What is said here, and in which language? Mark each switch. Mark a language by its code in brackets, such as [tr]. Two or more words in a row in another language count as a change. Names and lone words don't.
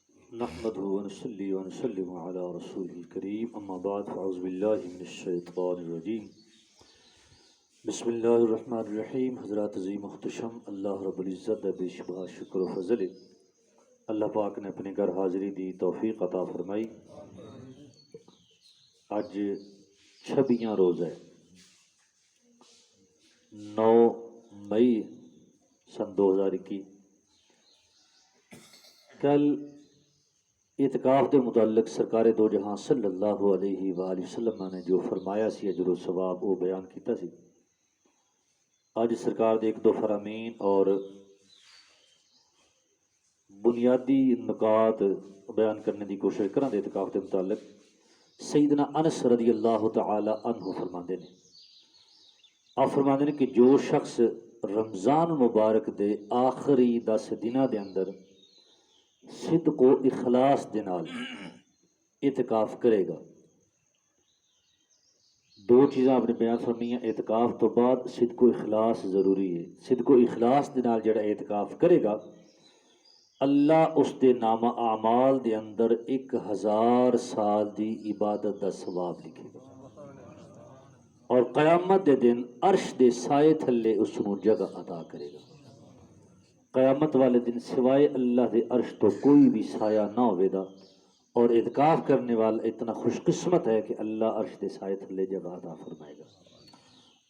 [ar] نحمده ونصلي ونسلم على رسوله الكريم اما بعد فاعوذ باللہ من الشیطان الرجیم بسم اللہ الرحمن الرحیم۔ [pa] حضرات عظیم محتشم، اللہ رب العزت دا بے شبہ شکر و فضل، اللہ پاک نے اپنے گھر حاضری دی توفیق عطا فرمائی۔ اج 26 روز ہے، 9 مئی سن 2021۔ کل اعتکاف دے متعلق سرکار دو جہاں [ar] صلی اللہ علیہ وآلہ وسلم [pa] نے جو فرمایا سی اجر و ثواب وہ بیان کیتا سی۔ اج سرکار دے ایک دو فرامین اور بنیادی نکات بیان کرنے دی کوشش کراں دے اعتکاف دے متعلق۔ سیدنا انس [ar] رضی اللہ تعالی عنہ [pa] فرماندے نے، آپ فرماندے نے کہ جو شخص رمضان مبارک دے آخری 10 دناں دے اندر صدق و اخلاص دے نال اعتکاف کرے گا، دو چیزاں آپ نے بیان فرمائیاں۔ اعتکاف تو بعد صدق و اخلاص ضروری ہے۔ صدق و اخلاص دے نال جڑا اعتکاف کرے گا، اللہ اس دے نامہ اعمال دے اندر 1000 سال دی عبادت دا ثواب لکھے گا، اور قیامت دے دن عرش دے سائے تھلے اس نوں جگہ عطا کرے گا۔ قیامت والے دن سوائے اللہ دے عرش تو کوئی بھی سایہ نہ ہوئے دا، اور اعتکاف کرنے والا اتنا خوش قسمت ہے کہ اللہ عرش دے سائے تھلے جگہ عطا فرمائے گا۔